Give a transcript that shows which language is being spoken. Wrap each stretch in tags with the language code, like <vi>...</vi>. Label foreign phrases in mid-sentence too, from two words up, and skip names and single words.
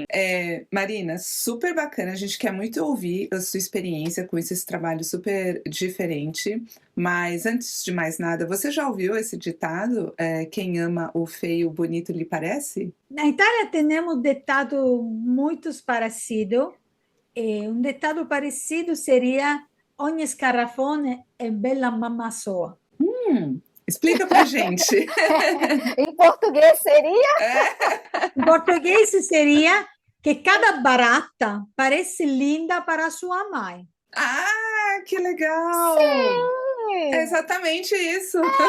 <pt>Marina, super bacana, a gente quer muito ouvir a sua experiência com esse trabalho super diferente, mas antes de mais nada, você já ouviu esse ditado, quem ama o feio, bonito lhe parece? Na Itália temos um ditado muito parecido. Um ditado parecido seria</pt> <it>ogni scarafone è bella mamma sua.</it> <pt>Explica pra gente. Em português seria? Em português seria que cada barata parece linda para sua mãe. Ah, que legal! Sim! É exatamente isso.</pt>